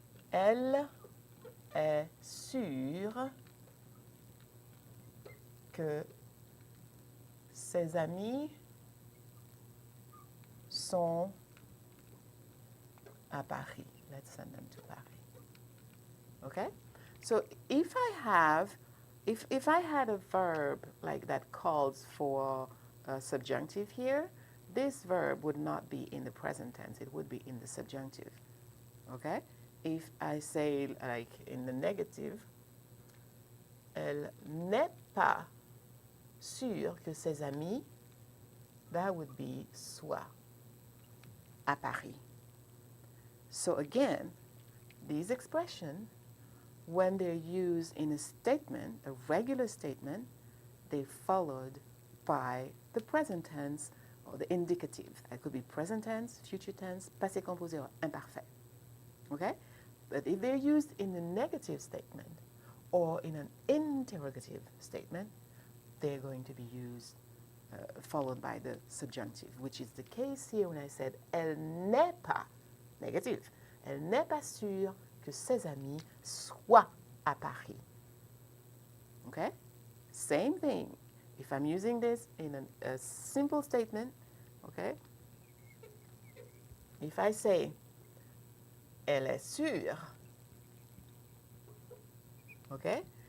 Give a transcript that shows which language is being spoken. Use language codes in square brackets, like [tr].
[fr] Elle est sûre que ses amis sont à Paris. [en] Let's send them to Paris. Okay? So if I had a verb like that calls for a subjunctive here, this verb would not be in the present tense. It would be in the subjunctive. Okay? If I say, like in the negative, [fr] elle n'est pas sûre que ses amis, [en] that would be [fr] soit à Paris. [en] So again, these expressions, when they're used in a statement, a regular statement, they're followed by the present tense or the indicative. That could be present tense, future tense, passé composé, or imparfait. Okay? But if they're used in a negative statement or in an interrogative statement, they're going to be used, followed by the subjunctive, which is the case here when I said, [fr] elle n'est pas, [en] negative, [fr] elle n'est pas sûre que ses amis soient à Paris. [en] Okay? Same thing. If I'm using this in a simple statement, okay? If I say, [fr] elle est sûre, [en] okay?